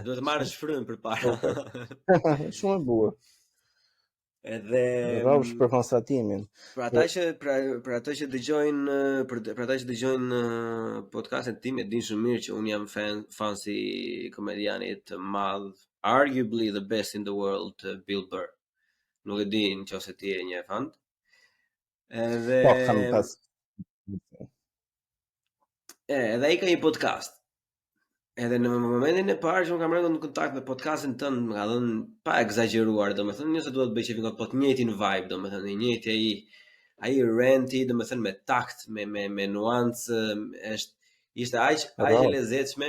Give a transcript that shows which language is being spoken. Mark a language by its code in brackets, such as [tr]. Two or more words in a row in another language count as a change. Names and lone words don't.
[sq] Duhet të marrësh frym përpara. Shumë e bukur. Edhe rrofsh për konstatimin. Për ata që dëgjojnë podcastin tim, e din shumë mirë që unë jam fan si komedianit të madh, [en] arguably the best in the world, Bill Burr. [sq] Nuk e di nëse ti je një fan. Edhe kam pas. Edhe ai ka një podcast. Edhe në momentin e parë që unë kam rënë në kontakt me podcastin tënd, më ka dhënë pa egzageruar, domethënë nëse duhet bëj çfarë po të njëjtin vibe, domethënë i njëjti ai ranti, domethënë me takt, me nuancë, ishte aq e lezetshme.